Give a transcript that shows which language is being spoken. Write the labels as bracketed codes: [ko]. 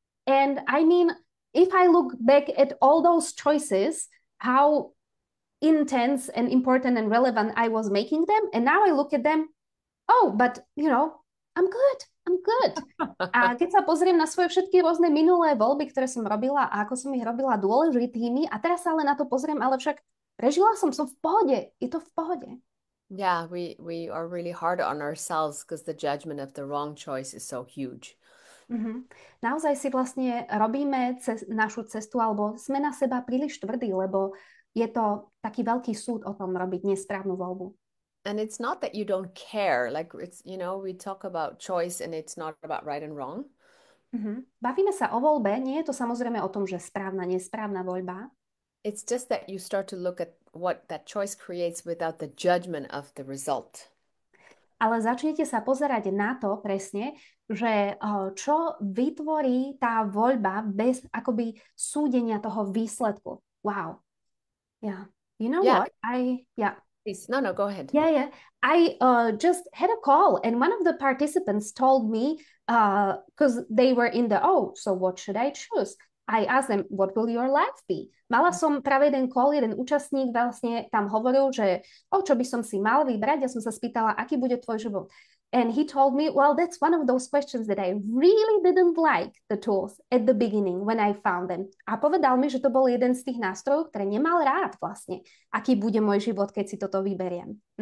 [en] And I mean, if I look back at all those choices, how intense and important and relevant I was making them, and now I look at them, oh, but I'm good. I'm good. [sk] A keď sa pozriem na svoje všetky rôzne minulé voľby, ktoré som robila a ako som ich robila dôležitými, a teraz sa ale na to pozriem, ale však prežila som v pohode. Je to v pohode. [en] Yeah, we are really hard on ourselves because the judgment of the wrong choice is so huge. [sk] Naozaj si vlastne robíme našu cestu, alebo sme na seba príliš tvrdí, lebo je to taký veľký súd o tom robiť nesprávnu voľbu. [en] And it's not that you don't care. Like it's, we talk about choice and it's not about right and wrong. [sk] Bavíme sa o voľbe, nie je to samozrejme o tom, že správna, nesprávna voľba. [en] It's just that you start to look at what that choice creates without the judgment of the result. [sk] Ale začnete sa pozerať na to presne, že čo vytvorí tá voľba bez akoby súdenia toho výsledku. [en] Wow. Yeah. You know what? Please. No, go ahead. Yeah. I just had a call and one of the participants told me, because they were in so what should I choose? I asked them, what will your life be? [sk] Mala som práve jeden call, jeden účastník vlastne tam hovoril, že čo by som si mal vybrať? Ja som sa spýtala, aký bude tvoj život? [en] And he told me, well, that's one of those questions that I really didn't like the tools at the beginning when I found them. [sk] A povedal mi, že to bol jeden z tých nástrojov, ktoré nemal rád vlastne. Aký bude môj život, keď si toto vyberiem?